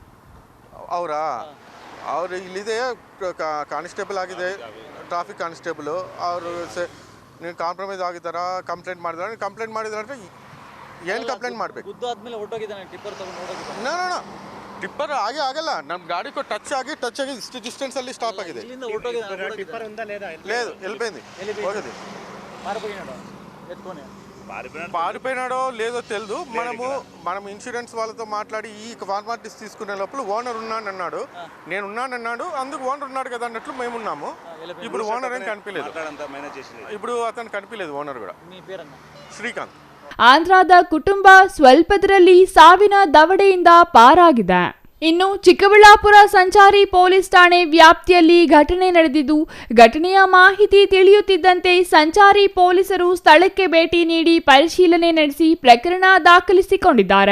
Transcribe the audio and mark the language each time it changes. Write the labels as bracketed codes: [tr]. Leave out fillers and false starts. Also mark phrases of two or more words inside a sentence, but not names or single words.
[kn] ಅವರು ಇಲ್ಲಿದೆ, ಕಾನ್ಸ್ಟೇಬಲ್ ಆಗಿದೆ, ಟ್ರಾಫಿಕ್ ಕಾನ್ಸ್ಟೇಬಲು. ಅವರು ನೀವು ಕಾಂಪ್ರಮೈಸ್ ಆಗಿದ್ದಾರಾ, ಕಂಪ್ಲೇಂಟ್ ಮಾಡಿದ್ರೆ ಅಂದರೆ ಏನು ಕಂಪ್ಲೇಂಟ್ ಮಾಡಬೇಕು? ಗುದ್ದು ಆದ್ಮೇಲೆ ಓಡೋಗಿದ್ದಾನೆ ಟಿಪ್ಪರ್ ತೊಗೊಂಡು ಓಡೋಗಿದ್ದಾನೆ? ನೋ ಟಿಪ್ಪರ್ ಆಗಲ್ಲ, ನಮ್ಮ ಗಾಡಿಗೂ ಟಚ್ ಆಗಿ ಇಷ್ಟು ಡಿಸ್ಟೆನ್ಸಲ್ಲಿ ಸ್ಟಾಪ್ ಆಗಿದೆ. [te] లేదు వెళ్ళిపోయింది, పోయింది. పారిపోయినాడో లేదో తెలియదు. మనం ఇన్సూరెన్స్ వాళ్ళతో మాట్లాడి ఈ ఫార్మాలిటీస్ తీసుకునే లోపల ఓనర్ ఉన్నానన్నాడు, నేను ఉన్నానన్నాడు, అందుకు ఓనర్ ఉన్నాడు కదా అన్నట్లు మేము ఉన్నాము. ఇప్పుడు ఓనర్ ఏం కనిపించలేదు, ఇప్పుడు అతను కనిపించలేదు ఓనర్ కూడా. [kn] ಶ್ರೀಕಾಂತ್. ಆಂಧ್ರದ ಕುಟುಂಬ ಸ್ವಲ್ಪದರಲ್ಲಿ ಸಾವಿನ ದವಡೆಯಿಂದ ಪಾರಾಗಿದೆ. ಇನ್ನು ಚಿಕ್ಕಬಳ್ಳಾಪುರ ಸಂಚಾರಿ ಪೊಲೀಸ್ ಠಾಣೆ ವ್ಯಾಪ್ತಿಯಲ್ಲಿ ಘಟನೆ ನಡೆದಿದ್ದು, ಘಟನೆಯ ಮಾಹಿತಿ ತಿಳಿಯುತ್ತಿದ್ದಂತೆ ಸಂಚಾರಿ ಪೊಲೀಸರು ಸ್ಥಳಕ್ಕೆ ಭೇಟಿ ನೀಡಿ ಪರಿಶೀಲನೆ ನಡೆಸಿ ಪ್ರಕರಣ ದಾಖಲಿಸಿಕೊಂಡಿದ್ದಾರೆ.